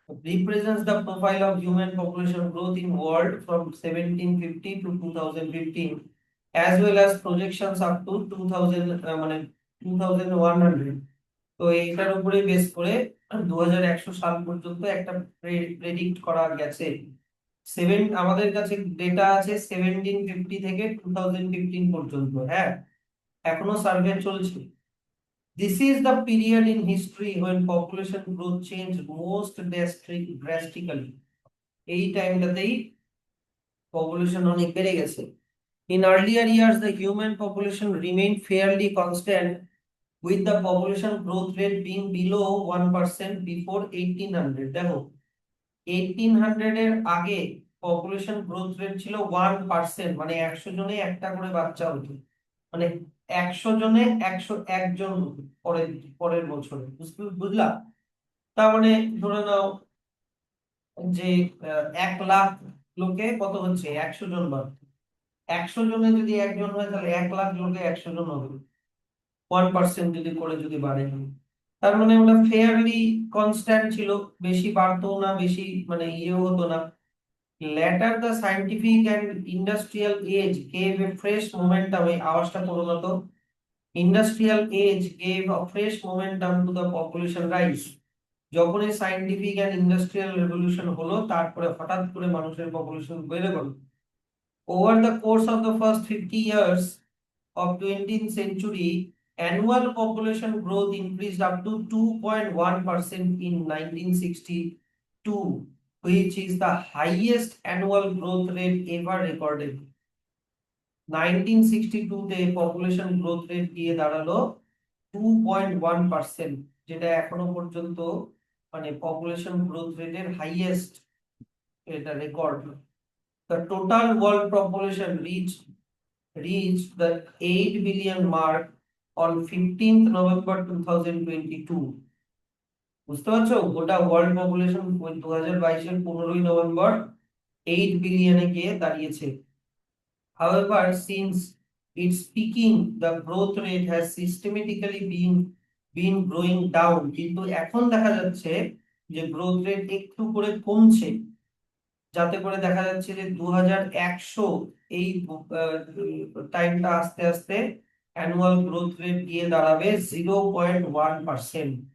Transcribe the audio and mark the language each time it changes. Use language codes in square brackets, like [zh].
[en] Represents the profile of human population growth in world from 1750 to 2015, as well as projections up to 2000 [bn] মানে 2100। তো এটার উপরে base করে 2100 সাল পর্যন্ত একটা প্রেডিক্ট করা গেছে। আমাদের কাছে ডেটা আছে 1750 থেকে 2015 পর্যন্ত, হ্যাঁ এখনো সার্ভে চলছে। [en] This is the period in history when population growth changed most drastically. [bn] এই টাইমটাতেই পপুলেশন অনেক বেড়ে গেছে। [en] In earlier years, the human population remained fairly constant, with the population growth rate being below 1% before 1800। [bn] দেখো 1800 এর আগে population growth rate ছিল 1%, মানে 100 জনে একটা করে বাচ্চা হতো, মানে 100 জনে 101 জন পরের পরের বছরে, বুঝলা? তার মানে ধরে নাও যে 1 লাখ লোকে কত হচ্ছে, 100 জন বার, 100 জনে যদি একজন হয় তাহলে 1 লাখ লোকে 100 জন হবে। 1% যদি করে যদি বাড়ে, তার মানে ওটা ফেয়ারলি কনস্ট্যান্ট ছিল, বেশি বাড়তো না, বেশি মানে ইয়েও হতো না। [en] Later, the scientific and industrial age gave a fresh momentum। [bn] এই আওয়াজটা করো না তো। [en] Industrial age gave a fresh momentum to the population rise। [bn] যখন এই সায়েন্টিফিক এন্ড ইন্ডাস্ট্রিয়াল রেভলিউশন হলো তারপরে হঠাৎ করে মানুষের পপুলেশন বেড়ে গেল। [en] Over the course of the first 50 years of 20th century, annual population growth increased up to 2.1% in 1962, which is the highest annual growth rate ever recorded। [bn] 1962 তে population growth rate গিয়ে দাঁড়ালো 2.1%, যেটা এখনো পর্যন্ত মানে পপুলেশন গ্রোথ রেটের highest এটা record. [en] The total world population reached the 8 billion mark on 15th November 2022। [bn] বুঝতে পারছো, গোটা ওয়ার্ল্ড পপুলেশন 2022 এর 15ই নভেম্বর 8 বিলিয়নে গিয়ে দাঁড়িয়েছে। [en] However, since its peaking, the growth rate has systematically been growing down। [bn] কিন্তু এখন দেখা যাচ্ছে যে গ্রোথ রেট একটু করে কমছে, যাতে করে দেখা যাচ্ছে যে 2100 এই টাইমটা আস্তে আস্তে অ্যানুয়াল গ্রোথ রেট গিয়ে দাঁড়াবে 0.1%।